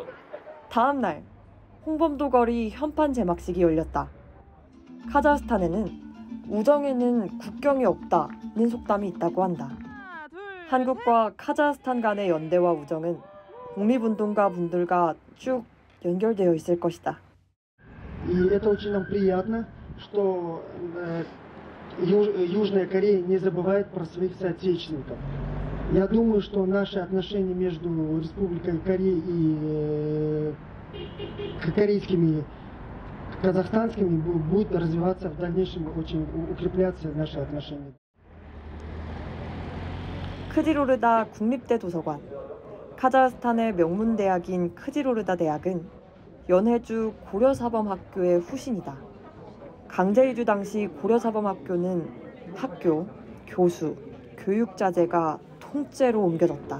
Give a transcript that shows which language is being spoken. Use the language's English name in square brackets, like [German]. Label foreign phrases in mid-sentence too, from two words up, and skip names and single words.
[Korean] 다음 날 홍범도 거리 현판 제막식이 열렸다. 카자흐스탄에는 우정에는 국경이 없다는 속담이 있다고 한다. 한국과 카자흐스탄 간의 연대와 우정은 독립운동가 분들과 쭉 연결되어 있을 것이다. [Russian] И это очень нам приятно, что Южная Корея не забывает про своих соотечественников. Я думаю, что наши отношения между Республикой Корея и корейскими, казахстанскими будут развиваться в дальнейшем, очень укрепляться наши отношения. [Korean] 크지로르다 국립대 도서관. 카자흐스탄의 명문 대학인 크지로르다 대학은 연해주 고려사범학교의 후신이다. 강제 이주 당시 고려사범학교는 학교, 교수, 교육자재가 통째로 옮겨졌다.